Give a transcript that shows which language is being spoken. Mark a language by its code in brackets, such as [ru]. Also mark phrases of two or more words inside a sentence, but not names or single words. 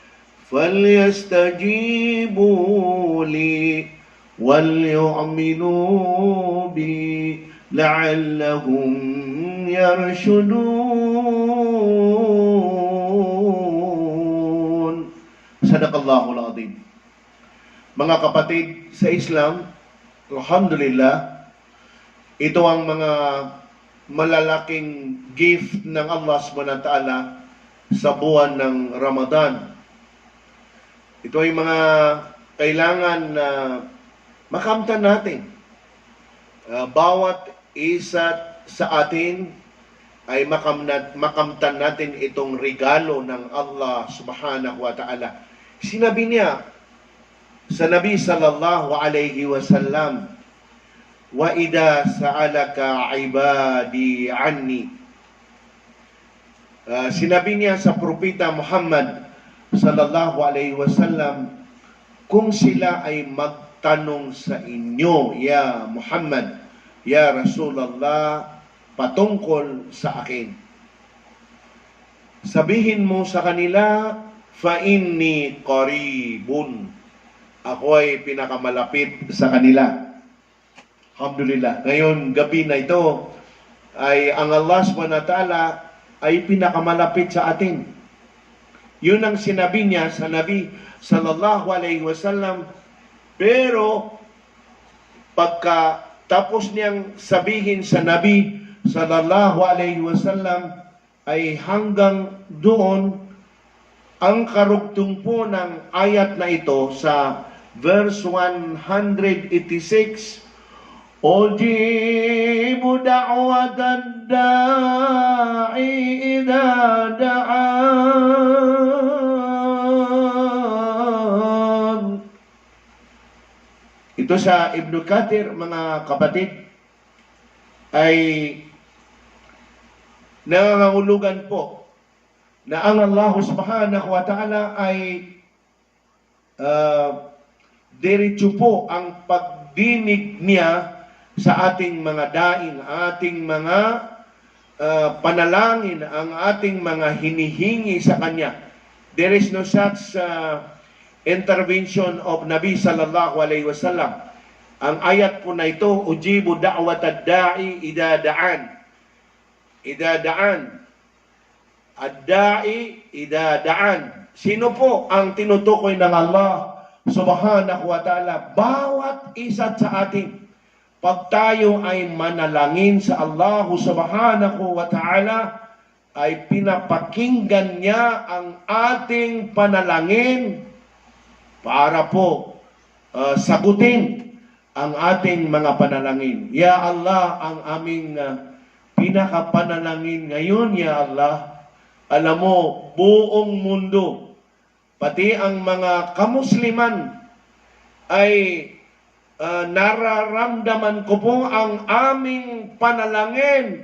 [ar] فَلْيَسْتَجِيبُوا لِي وَلْيُؤْمِنُوا بِي لَعَلَّهُمْ يَرْشُدُونَ. صدق الله العظيم. [tl] Mga kapatid sa Islam, alhamdulillah, ito ang mga malalaking gift ng Allah [ar] سبحانه وتعالى [tl] sa buwan ng Ramadan. Ito ay mga kailangan na makamtan natin. Bawat isa sa atin ay makamtan natin itong regalo ng Allah [ar] سبحانه وتعالى. [tl] Sinabi niya sa Nabi [ar] صلى الله عليه وسلم, وإذا سألك عبادي عني. [tl] Sinabi niya sa propeta Muhammad [ar] صلى الله عليه وسلم, [tl] kung sila ay magtanong sa inyo, [ar] يا محمد، يا رسول الله, [tl] patungkol sa akin, sabihin mo sa kanila, [ar] فإني قريب, [tl] ako ay pinakamalapit sa kanila. Alhamdulillah. Ngayon, gabi na ito, ay ang Allah [ar] سبحانه وتعالى [tl] ay pinakamalapit sa atin. Yun ang sinabi niya sa Nabi [ar] صلى الله عليه وسلم. [tl] Pero, pagka tapos niyang sabihin sa Nabi [ar] صلى الله عليه وسلم, [tl] ay hanggang doon ang karugtong po ng ayat na ito sa verse 186, [ar] أجيب دعوة الداع إذا دعان. [tl] Ito sa Ibn Kathir, mga kapatid, ay nangangahulugan po na ang Allah [ar] سبحانه وتعالى [tl] ay diretso po ang pagdinig niya sa ating mga daing, ating mga panalangin, ang ating mga hinihingi sa Kanya. [en] There is no such intervention of Nabi [ar] صلى الله عليه وسلم. [tl] Ang ayat po na ito, [ar] أجيب دعوة الداع إذا دعان. إذا دعان. الداع إذا دعان. [tl] Sino po ang tinutukoy ng Allah [ar] سبحانه وتعالى? [tl] Bawat isa sa atin. Pag tayo ay manalangin sa Allah [ar] سبحانه وتعالى, [tl] ay pinapakinggan niya ang ating panalangin para po sagutin ang ating mga panalangin. [ar] يا الله, [tl] ang aming pinakapanalangin ngayon, [ar] يا الله, [tl] alam mo, buong mundo, pati ang mga kamusliman ay nararamdaman ko po ang aming panalangin.